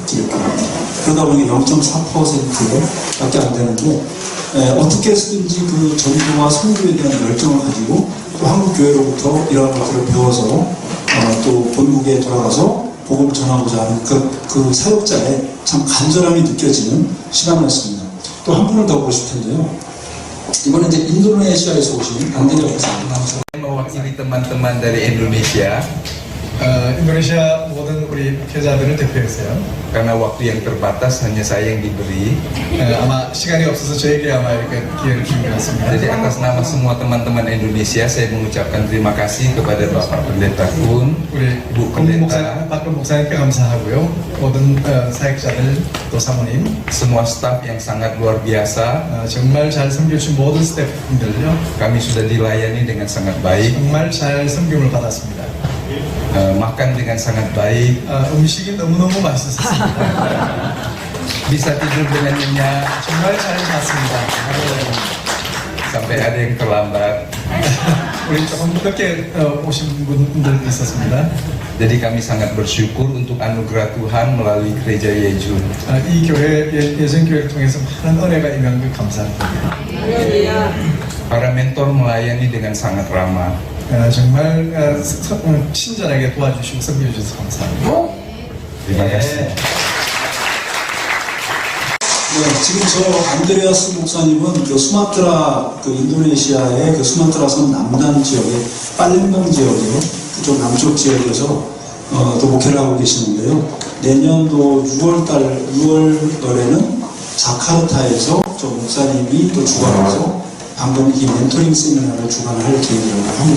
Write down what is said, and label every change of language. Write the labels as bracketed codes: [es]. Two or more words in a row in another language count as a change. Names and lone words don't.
[ko] 그러다 보니 0.4%밖에 안 되는데 어떻게 해서든지 그 전도와 선교에 대한 열정을 가지고 또 한국 교회로부터 이러한 것들을 배워서 또 본국에 돌아가서 복음을 전하고자 하는 그 사역자의 참 간절함이 느껴지는 시간이었습니다. 또 한 분을 더 보고 싶을 텐데요. 이번에 이제 인도네시아에서 오신 강대리 목사님. [id] mewakili teman-teman dari Indonesia [ko] 인도네시아 모든 우리 교자들을 대표해서요. [id] karena waktu yang terbatas hanya saya yang diberi. [ko] 아마 시간이 없어서 저에게 아마 이렇게 기회를 준 것 같습니다. [id] Jadi atas nama semua teman-teman Indonesia saya mengucapkan terima kasih kepada Bapak Pendeta Kun, [ko] 우리 [id] Bu 박근 Pendeta, [ko] 목사님께 감사하고요. 모든 사역자들 또 사모님, [id] semua staf yang sangat luar biasa. [ko] 정말 잘 섬겨주신 모든 스태프분들요. [id] Kami sudah dilayani dengan sangat baik, [ko] 정말 잘 섬김을 받았습니다. [id] makan dengan sangat baik, [ko] 음식이 너무너무 맛있었습니다. [id] bisa tidur dengan nyenyak, [ko] 정말 잘 잤습니다. [id] sampai ada yang terlambat. [ko] 우리 조금 늦게 오신 분들도 있었습니다. [id] Jadi kami sangat bersyukur untuk anugerah Tuhan melalui gereja Yejun. [ko] 이 교회 예전교회를 통해서 많은 은혜가 임한 것 감사합니다. [id] Para mentor melayani dengan sangat ramah. [ko] 정말 친절하게 도와주시고 섬겨주셔서 감사합니다. [id] Terima kasih. [ko] 네, 지금 저 안드레아스 목사님은 그 수마트라, 그 인도네시아의 그 수마트라 섬 남단 지역의 팔렘방 지역의 그쪽 남쪽 지역에서 또 목회를 하고 계시는데요. 내년도 6월달에는 자카르타에서 저 목사님이 또 주관해서 방금 이 멘토링 세미나를 주관할 계획이라고 합니다.